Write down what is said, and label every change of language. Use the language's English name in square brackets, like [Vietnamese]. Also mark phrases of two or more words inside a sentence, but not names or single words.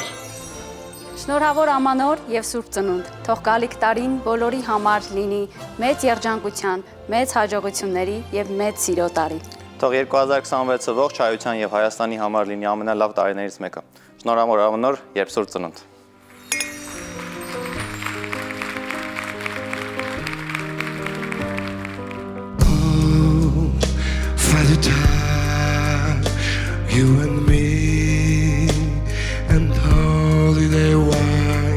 [Armenian] Շնորհավոր ամանոր եւ Սուրբ Ծնունդ, թող գալիք տարին բոլորի համար լինի մեծ երջանկության, մեծ հաջողությունների եւ մեծ սիրո տարի։ Թող 2026-ը ողջ հայության եւ Հայաստանի համար լինի ամենալավ տարիներից մեկը։ Շնորհավոր ամանոր եւ Սուրբ Ծնունդ։ [English] Father time, you and me, and holiday wine.